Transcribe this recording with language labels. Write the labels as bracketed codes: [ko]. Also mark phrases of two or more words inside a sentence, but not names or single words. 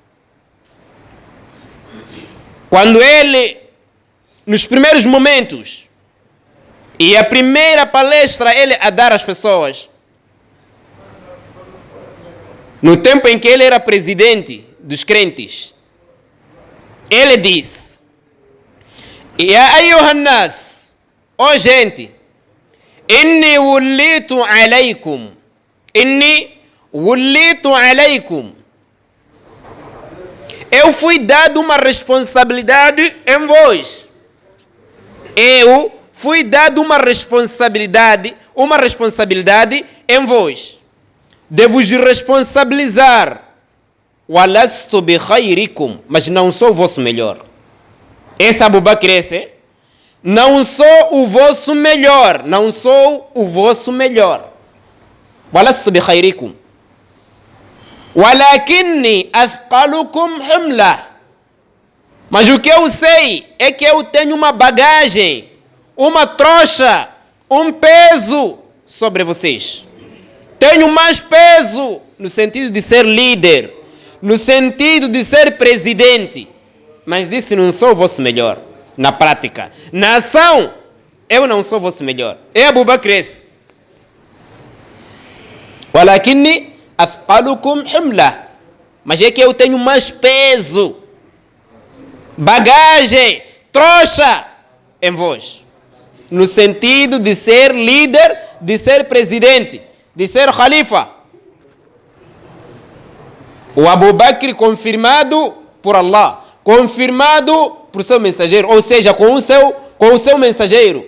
[pt] Quando ele, nos primeiros momentos, e a primeira palestra ele a dar às pessoas, no tempo em que ele era presidente dos crentes, ele disse: [ar] يا أيها الناس, [pt] ó gente, [ar] إني وليت عليكم, [pt] eu fui dado uma responsabilidade em vós. Eu fui dado uma responsabilidade em vós. Devo vos responsabilizar. [ar] ولست بخيركم, [pt] mas não sou o vosso melhor. Esse Abu Bakr, não sou o vosso melhor, [ar] ولست بخيركم. ولكني أثقلكم حملا. [pt] Mas o que eu sei é que eu tenho uma bagagem, uma trouxa, um peso sobre vocês. Tenho mais peso no sentido de ser líder, no sentido de ser presidente. Mas disse, não sou o vosso melhor. Na prática. Na ação, eu não sou o vosso melhor. É Abu Bakr. [ar] ولكني أثقلكم حملا. [pt] Mas é que eu tenho mais peso, bagagem, trouxa em vós. No sentido de ser líder, de ser presidente, de ser khalifa. O Abu Bakr confirmado por Allah, confirmado por seu mensageiro, ou seja, com o seu mensageiro.